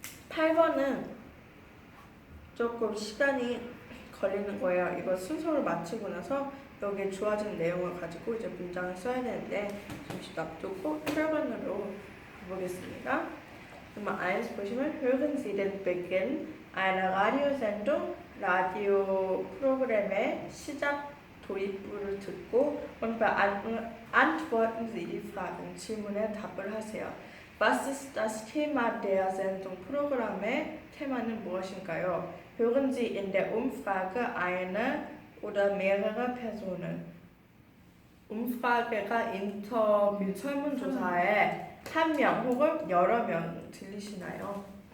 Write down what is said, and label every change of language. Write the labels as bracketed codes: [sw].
[ko] 8번은 조금 시간이 걸리는 거예요. 이거 순서를 마치고 나서 여기에 주어진 내용을 가지고 이제 문장을 써야 되는데 잠시 놔두고 8번으로 가보겠습니다. [de] Nummer 1 [ko] 보시면 [de] hören Sie den Beginn einer Radiosendung [ko] 라디오 프로그램의 시작 도입부를 듣고 [de] und beantworten Sie die Fragen [ko] 질문에 답을 하세요. [de] Was ist das Thema der Sendung? [ko] 프로그램의 테마는 무엇인가요? [de] Hören Sie in der Umfrage eine oder mehrere Personen? [ko] umfrage가 인터뷰 설문조사에 한 명 혹은 여러 명 들리시나요?